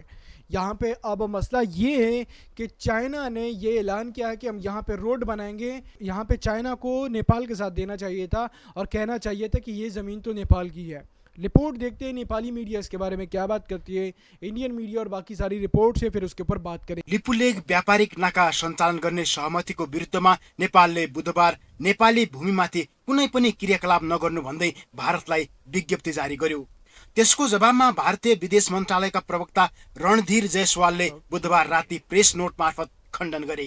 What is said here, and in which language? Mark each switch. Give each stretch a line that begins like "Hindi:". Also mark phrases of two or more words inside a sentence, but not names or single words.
Hindi: यहाँ पे अब मसला ये है कि चाइना ने ये ऐलान किया है कि हम यहाँ पे रोड बनाएंगे। यहाँ पे चाइना को नेपाल के साथ देना चाहिए था और कहना चाहिए था कि ये ज़मीन तो नेपाल की है। रिपोर्ट देखते हैं
English: Nepali media
Hindi: इसके बारे में क्या बात करती है,
English: Indian media
Hindi: और बाकी सारी रिपोर्ट से, फिर उसके ऊपर बात करें।
Nepali: लिपुलेक व्यापारिक नाका सञ्चालन गर्ने सहमतिको विरुद्धमा नेपालले बुधबार नेपाली भूमिमाथि कुनै पनि क्रियाकलाप नगर्नु भन्दै भारतलाई विज्ञप्ति जारी गर्यो। त्यसको जवाबमा भारतीय विदेश मन्त्रालयका प्रवक्ता रणधीर जयसवालले बुधबार राति प्रेस नोट मार्फत खण्डन गरे।